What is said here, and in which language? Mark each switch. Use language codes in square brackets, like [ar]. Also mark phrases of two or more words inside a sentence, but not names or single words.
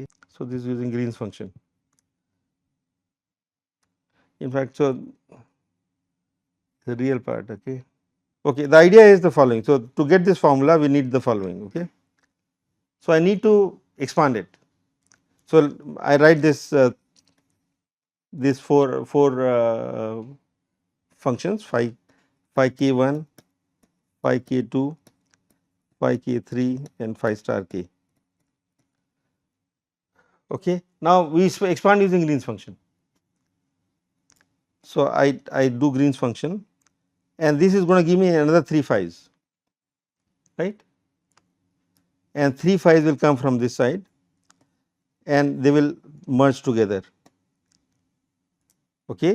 [en] So, this is using Green's function. In fact, so the real part, okay. Okay, the idea is the following. So, to get this formula we need the following, okay. So, I need to expand it. So, I write this these four functions phi k1, phi k2, phi k3 and phi star k, okay. Now, we expand using Green's function. So, I do Green's function and this is going to give me another 3 phi's, right, and 3 phi's will come from this side and they will merge together, okay.